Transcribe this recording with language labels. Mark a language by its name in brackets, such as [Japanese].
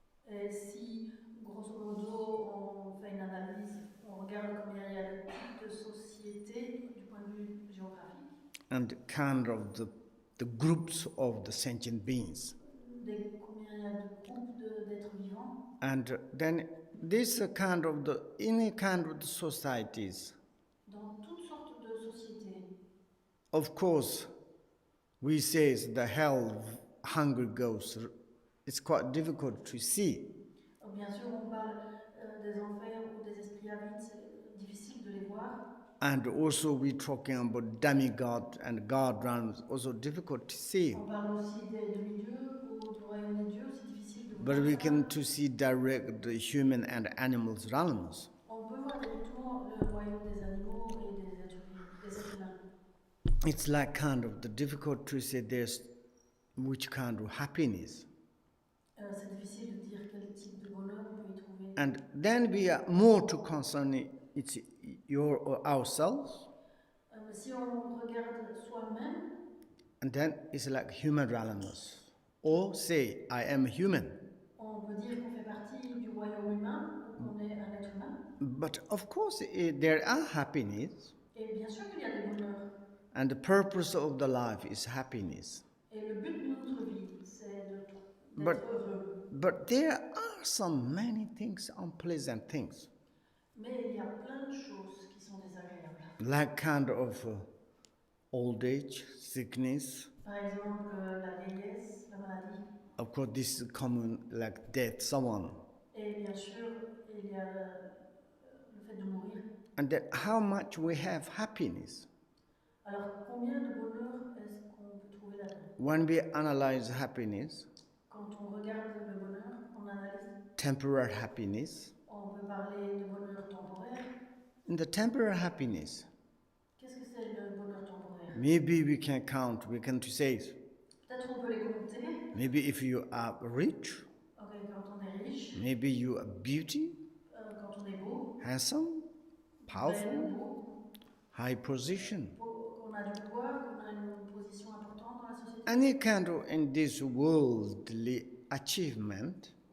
[French] Et si, grosso modo, on fait une analyse, on regarde combien il y a de types de sociétés du point de vue géographique, [English] And kind of the groups of the sentient beings. [French] combien il y a de groupes d'êtres vivants, [English] And then this kind of the any kind of the societies, [French] dans toutes sortes de sociétés. [English] of course, we say the hell hunger goes. It's quite difficult to see. [French] Bien sûr, on parle des enfers ou des esprits avides, c'est difficile de les voir. [English] And also we're talking about demigod and god realms, also difficult to see. [French] On parle aussi des demi-dieux ou du royaume des dieux, c'est difficile de [English] But [French] voir [English] we [French] ça. [English] can to see direct the human and animals realms. [French] On peut voir directement le royaume des animaux et des êtres humains. [English] It's like kind of the difficult to say there's which kind of happiness. [French] C'est difficile de dire quel type de bonheur on peut y trouver. [English] And then we are more to concern it's your or ourselves. [French] Si on regarde soi-même, [English] And then it's like human realms. Or say, I am human. [French] on peut dire qu'on fait partie du royaume humain ou qu'on est un être humain. [English] But of course, there are happiness. [French] Et bien sûr qu'il y a des bonheurs. [English] And the purpose of the life is happiness. [French] Et le but de notre vie, c'est d'être heureux. [English] But there are some many things, unpleasant things. [French] Mais il y a plein de choses qui sont désagréables. [English] Like kind of old age, sickness. [French] Par exemple, la vieillesse, la maladie. [English] Of course, this is common, like death, someone. [French] Et bien sûr, il y a le fait de mourir. [English] And that how much we have happiness. [French] Alors, combien de bonheur est-ce qu'on peut trouver là-dedans? [English] When we analyze happiness, [French] Quand on regarde le bonheur, on analyse. [English] temporary happiness. [French] On peut parler de bonheur temporaire. [English] In the temporary happiness, [French] Qu'est-ce que c'est le bonheur temporaire? [English] maybe we can count, we can say, [French] Peut-être on peut les compter. [English] maybe if you are rich, [French] Okay, quand on est riche, [English] maybe you are beauty, [French] quand on est beau, [English] handsome, powerful, [French] belle, beau, [English] high position. [French] qu'on a du pouvoir, qu'on a une position importante dans la société. [English] Any kind of in this worldly achievement,